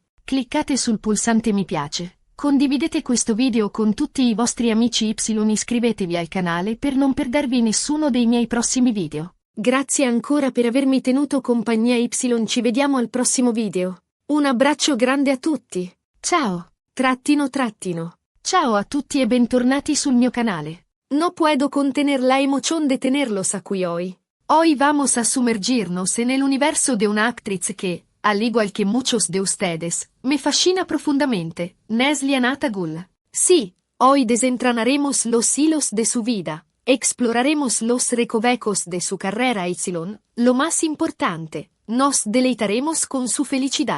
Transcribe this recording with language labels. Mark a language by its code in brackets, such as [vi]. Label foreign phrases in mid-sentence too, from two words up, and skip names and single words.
[it] Cliccate sul pulsante mi piace. Condividete questo video con tutti i vostri amici y iscrivetevi al canale per non perdervi nessuno dei miei prossimi video. Grazie ancora per avermi tenuto compagnia y ci vediamo al prossimo video. Un abbraccio grande a tutti. Ciao. Trattino. Ciao a tutti e bentornati sul mio canale. [es] No puedo contener la emoción de tenerlos aquí hoy. Hoy vamos a sumergirnos en el universo de una actriz que, al igual que muchos de ustedes, me fascina profundamente, Neslihan Atagul. Sí, hoy desentrañaremos los hilos de su vida, exploraremos los recovecos de su carrera y, lo más importante, nos deleitaremos con su felicidad.